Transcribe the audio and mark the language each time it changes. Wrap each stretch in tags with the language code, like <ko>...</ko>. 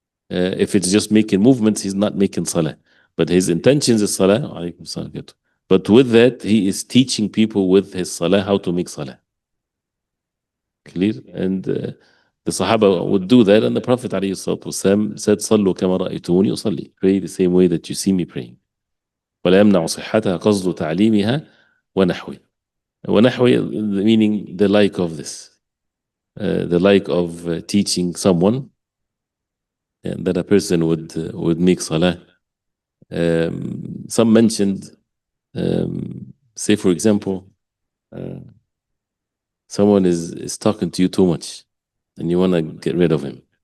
<en>If it's just making movements, he's not making salah. But his intentions is salah. But with that, he is teaching people with his salah how to make salah. Clear? And the Sahaba would do that, and the Prophet ﷺ said,</en> <ar>صلوا كما رأيتموني أصلي.</ar> <en>Pray the same way that you see me praying.</en> <ar>ولا يمنع صحتها قصد تعليمها ونحوه.</ar> <en>ونحوه meaning the like of this. The like of teaching someone, and that a person would make salah. Some mentioned, say for example, someone is talking to you too much and you want to get rid of him.</en>